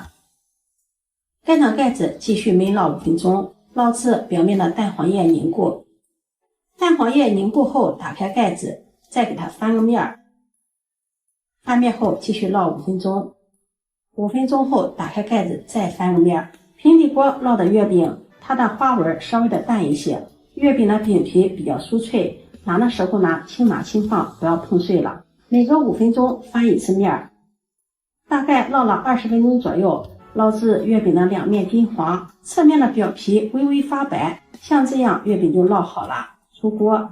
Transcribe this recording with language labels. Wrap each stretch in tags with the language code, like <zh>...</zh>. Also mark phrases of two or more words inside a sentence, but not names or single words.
<zh>蓋上蓋子，繼續燜烙5分鐘，烙至表面的蛋黃液凝固。蛋黄液凝固後，打開蓋子， 再給它翻個面兒，翻面後繼續烙5分鐘，5分鐘後打開蓋子再翻個面兒。平底鍋烙的月餅，它的花紋稍微的淡一些，月餅的餅皮比較酥脆，拿的時候呢輕拿輕放，不要碰碎了。每隔5分鐘翻一次面兒，大概烙了20分鐘左右，烙至月餅的2面金黃，側面的表皮微微發白，像這樣月餅就烙好了，出鍋。</zh>